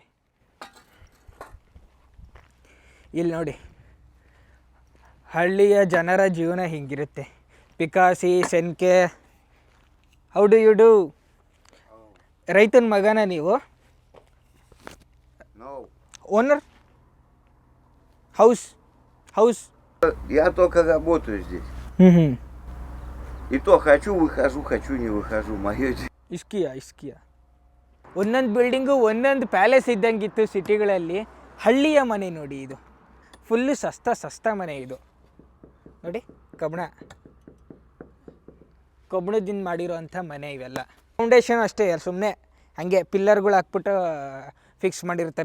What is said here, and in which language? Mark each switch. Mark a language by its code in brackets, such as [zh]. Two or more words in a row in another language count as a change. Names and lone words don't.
[kn] ಇಲ್ಲಿ ನೋಡಿ ಹಳ್ಳಿಯ ಜನರ ಜೀವನ ಹಿಂಗಿರುತ್ತೆ. ಪಿಕಾಸಿ, ಸೆನ್ಕೆ. [en] How do you do? [kn] ರೈತನ ಮಗನ ನೀವು? ಓನರ್? House. [ru] Я только работаю здесь. И то хочу, не выхожу. Мое [kn] ಇಸ್ಕಿಯಾ. ಒಂದೊಂದು ಬಿಲ್ಡಿಂಗು ಒಂದೊಂದು ಪ್ಯಾಲೇಸ್ ಇದ್ದಂಗಿತ್ತು ಸಿಟಿಗಳಲ್ಲಿ. ಹಳ್ಳಿಯ ಮನೆ ನೋಡಿ, ಇದು ಫುಲ್ಲು ಸಸ್ತಾ ಮನೆ. ಇದು ನೋಡಿ ಕಬ್ಬಣದಿಂದ ಮಾಡಿರೋ ಅಂಥ ಮನೆ ಇವೆಲ್ಲ. ಫೌಂಡೇಶನ್ ಅಷ್ಟೇ, ಸುಮ್ಮನೆ ಹಾಗೆ ಪಿಲ್ಲರ್ಗಳು ಹಾಕ್ಬಿಟ್ಟು ಫಿಕ್ಸ್ ಮಾಡಿರ್ತಾರೆ.